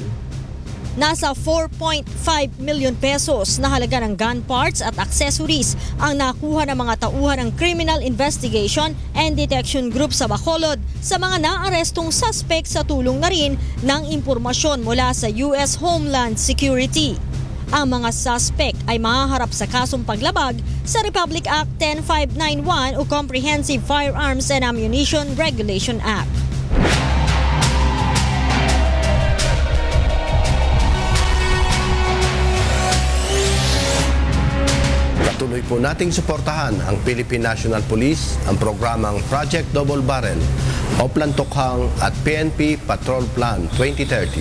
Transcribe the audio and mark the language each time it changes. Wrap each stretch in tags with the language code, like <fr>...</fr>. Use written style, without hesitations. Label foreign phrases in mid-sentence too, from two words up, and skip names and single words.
<tl>Nasa 4.5 million pesos na halaga ng</tl> <en>gun parts</en> <tl>at accessories ang nakuha ng mga tauhan ng Criminal Investigation and Detection Group sa Bacolod sa mga naarestong suspect sa tulong na rin ng impormasyon mula sa US Homeland Security. Ang mga suspect ay mahaharap sa kasong paglabag sa Republic Act 10591 o Comprehensive Firearms and Ammunition Regulation Act. Tuloy po nating suportahan ang Philippine National Police, ang programang Project Double Barrel, Oplan Tokhang at PNP Patrol Plan 2030.</tl>